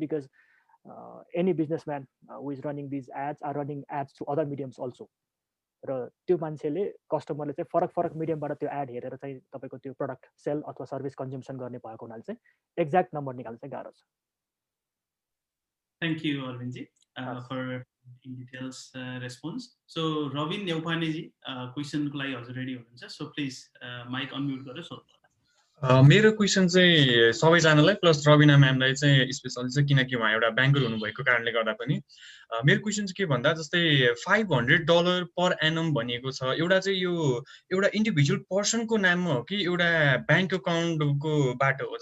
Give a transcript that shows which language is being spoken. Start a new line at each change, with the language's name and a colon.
English: because any businessman who is running these ads are running ads through other mediums also,
Nepali: र त्यो मान्छेले कस्टमरले चाहिँ फरक फरक मिडियमबाट त्यो एड हेरेर चाहिँ तपाईँको त्यो प्रडक्ट सेल अथवा सर्भिस कन्ज्युम्सन गर्ने भएको हुनाले चाहिँ एक्ज्याक्ट नम्बर निकाल्न चाहिँ गाह्रो छ।
English: Thank you, Arvindji, for in details response.
Nepali: So, Robin Neupane-ji, question को लागि हजुर रेडी हुनुहुन्छ? So, please mic unmute गरेर सोध्नु। मेरो क्वेसन चाहिँ सबैजनालाई प्लस रबिना म्यामलाई चाहिँ स्पेसली चाहिँ किनकि उहाँ एउटा ब्याङ्कर हुनुभएको कारणले गर्दा पनि मेरो क्वेसन चाहिँ के भन्दा जस्तै $500 पर एनम भनिएको छ, एउटा चाहिँ यो एउटा इन्डिभिजुअल पर्सनको नाममा हो कि एउटा ब्याङ्क अकाउन्टको बाट हो?